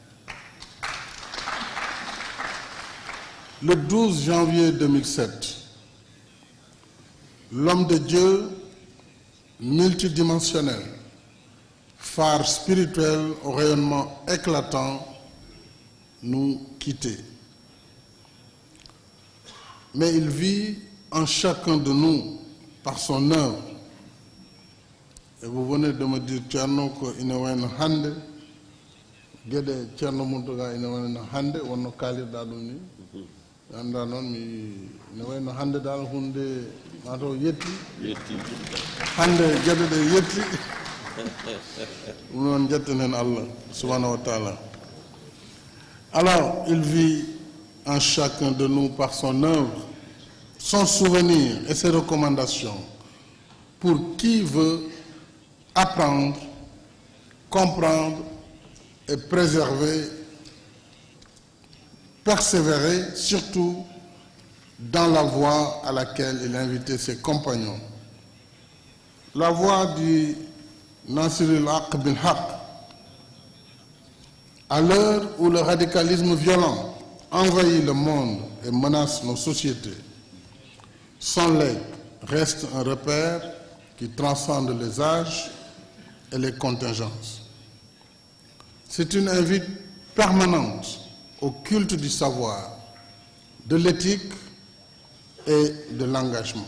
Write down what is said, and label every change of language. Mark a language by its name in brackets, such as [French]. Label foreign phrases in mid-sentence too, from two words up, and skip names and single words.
[French] Le 12 janvier 2007, l'homme de Dieu multidimensionnel, phare spirituel au rayonnement éclatant, nous quittait. Mais il vit en chacun de nous par son œuvre. Et vous venez de me dire, Thierno, qu'il y a un hande, Guédé Thierno Mountaga, il y a un hande, on a kalir d'Adouni. [Fula] Anda non mi ne wayno hande dal hunde mato yetti hande gueɗe ɗe yetti ɗum noon jettenen Allah [Arabic] سبحانه وتعالى. [French] Alors il vit en chacun de nous par son œuvre, son souvenir et ses recommandations pour qui veut apprendre, comprendre et préserver, persévérer, surtout dans la voie à laquelle il invitait ses compagnons. La voie du Nasir al-Haq bil-Haq. À l'heure où le radicalisme violent envahit le monde et menace nos sociétés, son legs reste un repère qui transcende les âges et les contingences. C'est une invite permanente au culte du savoir, de l'éthique et de l'engagement.